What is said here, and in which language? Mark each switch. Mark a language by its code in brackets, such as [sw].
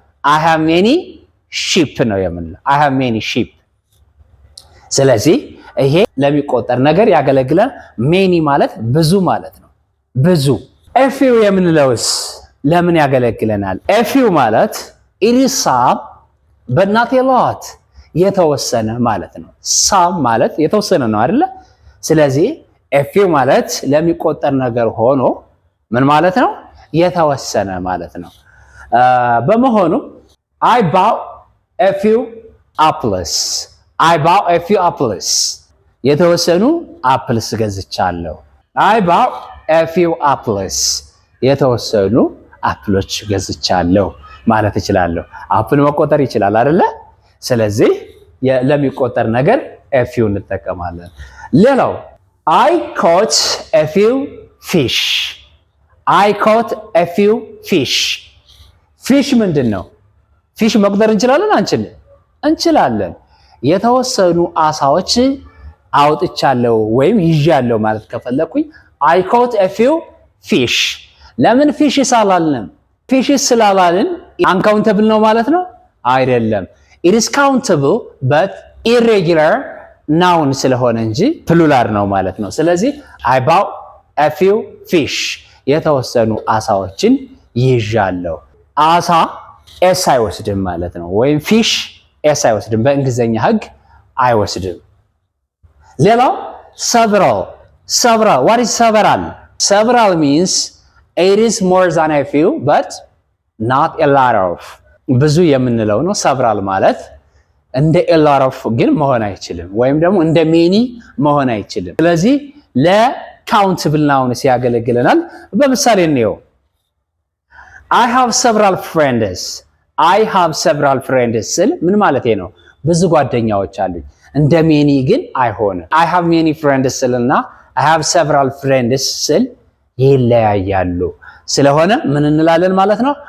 [en] I have many sheep [am] ነው የምንለው። [en] I have many sheep። [am] ስለዚህ ይሄ ለሚቆጠር ነገር ያገለግላል። many ማለት ብዙ ማለት ነው። ብዙ። a few የምንለውስ ለምን ያገለግለናል? a few ማለት [en] it is some but not a lot [am] የተወሰነ ማለት ነው። some ማለት የተወሰነ ነው አይደለ? ስለዚህ a few ማለት ለሚቆጠር ነገር ሆኖ ምን ማለት ነው? የተወሰነ ማለት ነው። በመሆኑ [en] I bought a few apples. I bought a few apples. [am] የተወሰኑ apples ገዝቻለሁ። [en] I bought a few apples. [am] የተወሰኑ አፕሎች ገዝቻለሁ ማለት እችላለሁ። አፕል መቆጠር ይችላል አይደለ? ስለዚህ ለሚቆጠር ነገር a few እንጠቀማለን። ሌላው [en] I caught a few fish. I caught a few fish. [am] ፊሽ ምንድን ነው? ፊሽ መቁጠር እንችላለን አንችልም? እንችላለን። የተወሰኑ አሳዎች አውጥቻለሁ ወይም ይዣለሁ ማለት ከፈለኩኝ [en] I caught a few fish. [am] ለምን ፊሽ ሳላልንም? ፊሽ ስላላልን uncountable ነው ማለት ነው? አይደለም። [en] It is countable but irregular noun [am] ስለሆነ እንጂ ፕሉራል ነው ማለት ነው። ስለዚህ [en] I bought a few fish. [am] የተወሰኑ አሳዎችን ይዣለሁ። አሳ ኤስ አይወስድም ማለት ነው። ወይም ፊሽ ኤስ አይወስድም፣ በእንግሊዝኛ ህግ አይወስድም። ሌላው several. [en] several. What is several? Several means it is more than a few but not a lot of. [am] ብዙ የምንለው ነው። several ማለት እንደ a lot of ግን መሆን አይችልም፣ ወይም ደግሞ እንደ many መሆን አይችልም። ስለዚህ ለካውንትብል ናውን ሲያገለግለናል። በምሳሌ እንየው። [en] I have several friends. I have several friends [am] ስል ምን ማለቴ ነው? ብዙ ጓደኛዎች አሉኝ። እንደ many ግን አይሆንም። [en] I have many friends [am] ስልና [en] I have several friends [am] ስል ይለያያሉ። ስለሆነ ምን እንላለን ማለት ነው?